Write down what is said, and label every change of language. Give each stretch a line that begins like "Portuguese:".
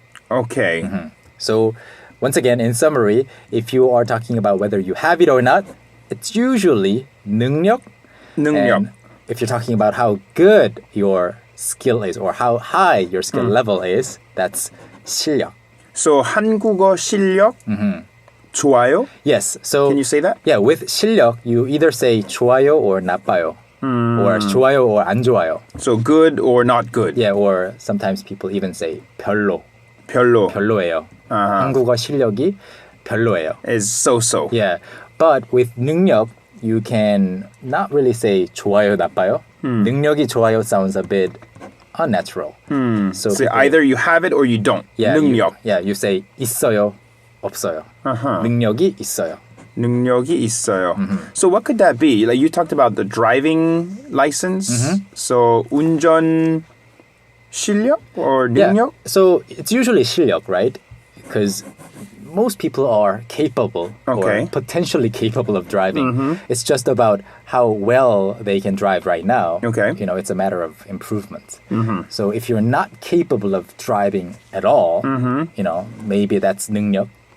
English: Okay. So once again, in summary, if you are talking about whether you have it or not, it's usually 능력.
Korean: 능력.
English: And if you're talking about how good your skill is or how high your skill level is, that's 실력.
Korean: So 한국어 실력 좋아요?
English: Yes. So Can you say that? Yeah, with 실력, you either say 좋아요 or 나빠요.
Korean: Or 좋아요 or 안 좋아요.
English: So good or not good? Yeah, or sometimes people even say 별로.
Korean: 별로 별로예요. 한국어 실력이 별로예요.
English: is so-so. Yeah. But with 능력, you can not really say 좋아요, 나빠요.
Korean: 능력이 좋아요
English: sounds a bit unnatural. So So people- either you have it or you don't. yeah,
Korean: 능력.
English: you say
Korean: 있어요, 없어요. 능력이 있어요. 능력이 있어요.
English: So what could that be? Like you talked about the driving license.
Korean: So 운전 실력 or 능력?
English: Yeah. So it's usually 실력, right? Because most people are capable Okay. or potentially capable of driving. It's just about how well they can drive right now. Okay. You know, it's a matter of improvement. So if you're not capable of driving at all, you know, maybe that's 능력.